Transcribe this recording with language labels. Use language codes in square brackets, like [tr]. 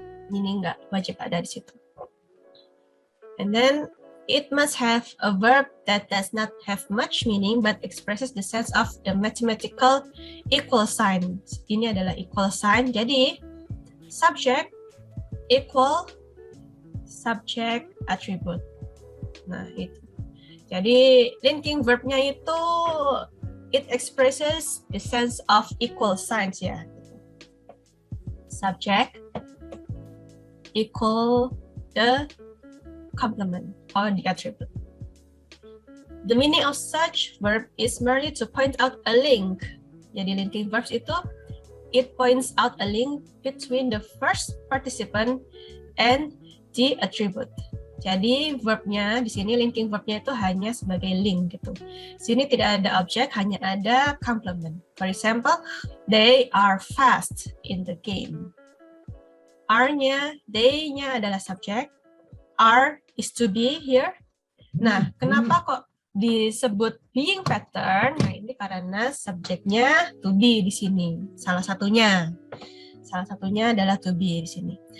[id] Ini nggak wajib ada di situ. [en] And then it must have a verb that does not have much meaning but expresses the sense of the mathematical equal sign. [id] Ini adalah equal sign. Jadi subject equal subject attribute. Nah, itu. Jadi linking verbnya itu [en] it expresses the sense of equal signs ya. Subject equal the complement or the attribute. The meaning of such verb is merely to point out a link. [id] Jadi linking verbs itu [en] it points out a link between the first participant and the attribute. [id] Jadi verbnya di sini linking verbnya itu hanya sebagai link gitu. Sini tidak ada objek, hanya ada complement. [en] For example, they are fast in the game. [id] Are-nya, they-nya adalah subjek. [en] Are is to be here. [id] Nah, kenapa kok disebut being pattern? Nah, ini karena subjeknya to be di sini. Salah satunya adalah to be di sini.